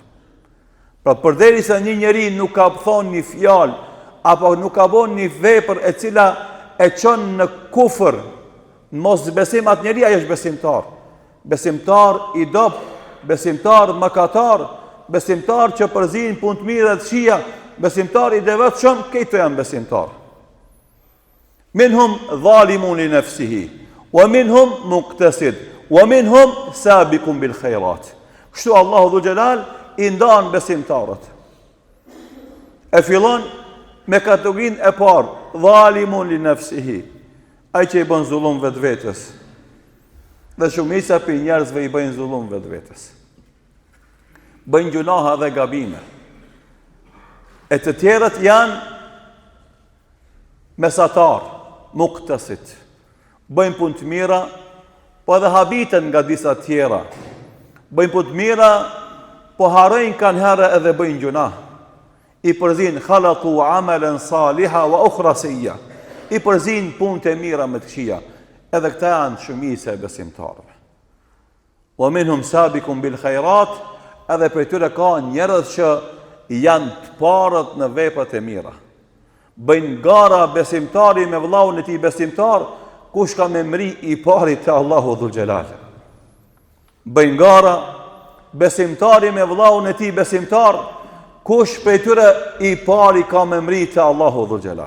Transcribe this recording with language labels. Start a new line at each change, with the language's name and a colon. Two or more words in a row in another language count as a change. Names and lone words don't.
Albanian: Pra përderisa një njeri nuk ka thonë një fjalë, apo nuk ka bën një vepër e cila e çon në kufër, në mos besim atë njeri, ai është besimtar. Besimtar i dobët, besimtar mëkatar, besimtar që përzin punë të mira dhe të këqija, besimtar i devotshëm, këto janë besimtar.
Arabic: منهم ظالم لنفسه ومنهم مقتصد ومنهم سابق بالخيرات.
Albanian: Kështu Allahu
Arabic: ذو الجلال
Albanian: i ndan besimtarët. E fillon me kategorinë e parë,
Arabic: ظالم لنفسه,
Albanian: ai që i bën zullum vetvetes. Dhe shumica për njerëzve i bëjnë zullum vetvetes. Bëjnë gjunaha dhe gabime. E të tjerët janë mesatar, muqtasid. Bëjnë punë të mira, po edhe habiten nga disa tjera. Bëjnë punë të mira, po harrojnë kanë herë edhe bëjnë gjunah. I përzin
Arabic: خلطوا عملا صالحا وآخر سيئا.
Albanian: I përzin punë të mira me të këqija. Edhe këta janë shumica e besimtarëve.
Arabic: ومنهم سابق بالخيرات,
Albanian: edhe për tyre ka njerëz që janë të parët në veprat e mira. Bëjnë gara besimtari me vëllaun e tij besimtar, kush ka me mri i pari te Allahu
Arabic: ذو الجلال.
Albanian: Bëjnë gara besimtari me vëllaun e tij besimtar, kush për tyre i pari ka me mri te Allahu
Arabic: ذو الجلال.